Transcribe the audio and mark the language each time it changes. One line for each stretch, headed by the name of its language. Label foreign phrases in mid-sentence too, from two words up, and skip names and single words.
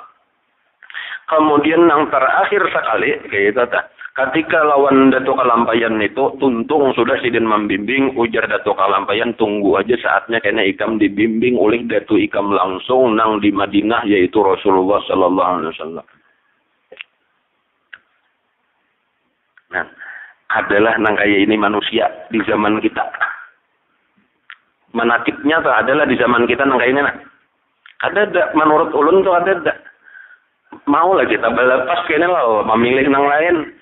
Banjar: Kemudian yang terakhir sekali kayak itu tak. Ketika lawan Datuk Kalampayan itu tuntung sudah sidin membimbing, ujar Datuk Kalampayan tunggu aja saatnya karena ikam dibimbing oleh Datuk Ikam langsung nang di Madinah yaitu Rasulullah
Arabic: صلى الله عليه وسلم.
Banjar: Nah, adalah nang kayak ini manusia di zaman kita. Menakibnya tuh adalah di zaman kita nang kayak ini. Nah. Ada menurut ulun tuh ada. Mau lah kita belepas kayaknya lah memilih nang lain.